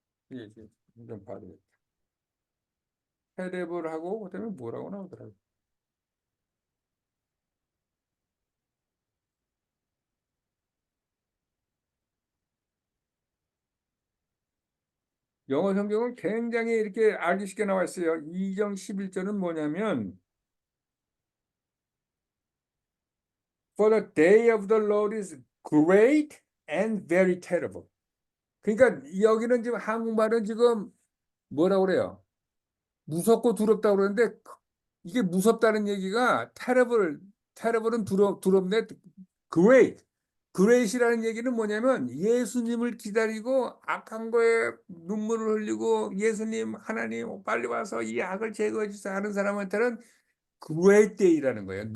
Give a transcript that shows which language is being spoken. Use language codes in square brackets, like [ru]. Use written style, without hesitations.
[ko] 이게 좀 봐야 돼. 헤레브를 하고 그다음에 뭐라고 나오더라고요. 영어 성경은 굉장히 이렇게 알기 쉽게 나와 있어요. 2장 11절은 뭐냐면 [en] For the day of the Lord is great and very terrible. [ko] 그러니까 여기는 지금 한국말은 지금 뭐라고 그래요? 무섭고 두렵다고 그러는데 이게 무섭다는 얘기가 terrible은 두렵네. [en] great. [ko] great이라는 얘기는 뭐냐면 예수님을 기다리고 악한 거에 눈물을 흘리고 예수님 하나님 빨리 와서 이 악을 제거해 주세요 하는 사람한테는 great day라는 거예요.